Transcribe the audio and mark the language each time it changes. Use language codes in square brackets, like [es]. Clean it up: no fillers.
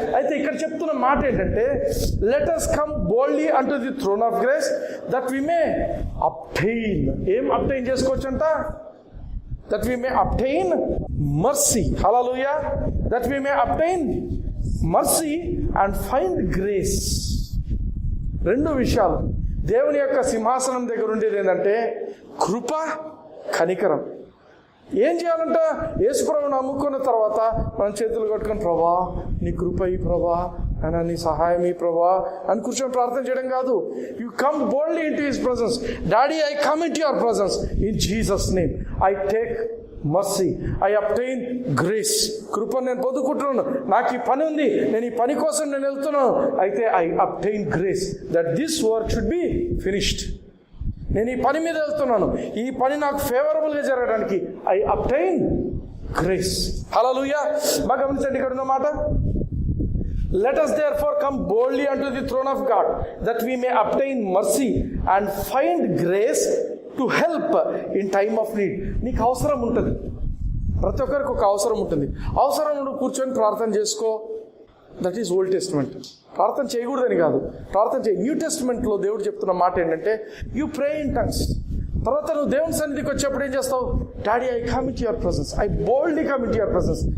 [te] అయితే ఇక్కడ చెప్తున్న మాట ఏంటంటే, [en] Let us come boldly unto the throne of grace that we may obtain. [te] ఏం అప్టైన్ చేసుకోవచ్చు అంట? [en] that we may obtain mercy. Hallelujah. that we may obtain mercy and find grace. [te] రెండు విషయాలు. దేవుని యొక్క సింహాసనం దగ్గర ఉండేది ఏంటంటే కృప, కనికరం. ఏం చేయాలంట? యేసుప్రభుని నమ్ముకున్న తర్వాత మనం చేతులు కట్టుకొని, ప్రభా నీ కృప ఈ ప్రభా అయినా నీ సహాయం ఈ ప్రభా అని కూర్చొని ప్రార్థన చేయడం కాదు. [en] You come boldly into his presence. Daddy, I come into your presence in Jesus name. I take mercy, I obtain grace. [te] కృపను నేను పొందుకుంటున్నాను. నాకు ఈ పని ఉంది, నేను ఈ పని కోసం నేను వెళ్తున్నాను. [en] అయితే I obtain grace that this work should be finished. [te] నేను ఈ పని మీద వెళ్తున్నాను, ఈ పని నాకు ఫేవరబుల్గా జరగడానికి [en] I obtain grace. [te] హల్లెలూయా. బాగా గమనించండి ఇక్కడ ఉన్న మాట. [en] Let us therefore come boldly unto the throne of God that we may obtain mercy and find grace to help in time of need. [te] నీకు అవసరం ఉంటుంది, ప్రతి ఒక్కరికి ఒక అవసరం ఉంటుంది. అవసరం ఉండి కూర్చొని ప్రార్థన చేసుకో, [en] That is old testament. [te] ప్రార్థన చేయకూడదని కాదు, ప్రార్థన చేయి. న్యూ టెస్ట్మెంట్లో దేవుడు చెప్తున్న మాట ఏంటంటే [en] You pray in tongues. [te] తర్వాత నువ్వు దేవుని సన్నిధికి వచ్చేప్పుడు ఏం చేస్తావు? [en] Daddy, I come into your presence, I boldly come into your presence.